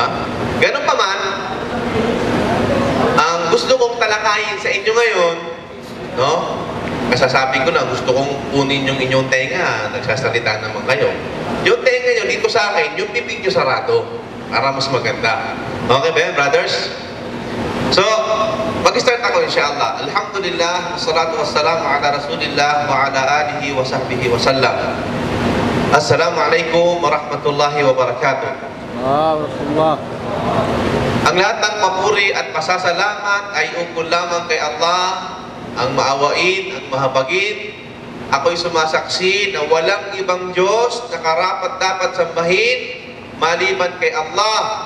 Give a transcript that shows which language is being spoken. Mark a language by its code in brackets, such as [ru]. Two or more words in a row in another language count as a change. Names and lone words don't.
[tl] Ganun pa man, ang gusto kong talakayin sa inyo ngayon, no? Kasasabi ko na, gusto kong kunin yung inyong tenga, nagsasalita naman kayo. Yung tenga nyo dito sa akin, yung bibig nyo sarado, para mas maganda. Okay ba yan, brothers? So, mag-start ako insyaAllah. [ar] الحمد لله، والصلاة والسلام على رسول الله وعلى آله وصحبه وسلم. السلام عليكم ورحمة الله وبركاته. Waalaikumsalam. [tl] Ang lahat ng papuri at pasasalamat ay ukol lamang kay Allah, ang maawain, ang mahabagin. Ako'y sumasaksi na walang ibang Diyos na karapat-dapat sambahin maliban kay Allah.